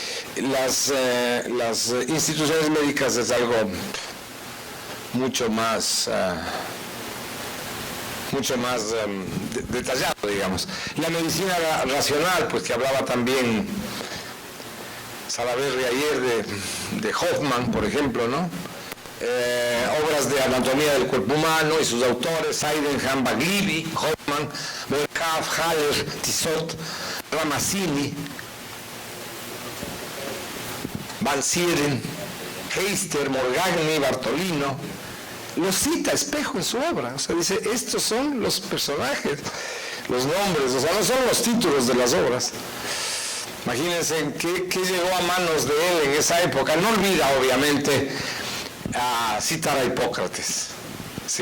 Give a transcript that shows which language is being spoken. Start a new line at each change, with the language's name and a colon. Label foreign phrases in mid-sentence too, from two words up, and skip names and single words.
Spanish: Las instituciones médicas es algo mucho más detallado, digamos. La medicina racional, pues que hablaba también Salaverry ayer de Hoffman, por ejemplo, ¿no? Obras de anatomía del cuerpo humano y sus autores, Sydenham, Baglivi, Hoffman, Boerhaave, Haller, Tissot, Ramazzini, Van Sieren, Heister, Morgagni, Bartolino. Lo cita Espejo en su obra, o sea, dice, estos son los personajes, los nombres, o sea, no son los títulos de las obras. Imagínense qué llegó a manos de él en esa época. No olvida, obviamente, a citar a Hipócrates, ¿sí?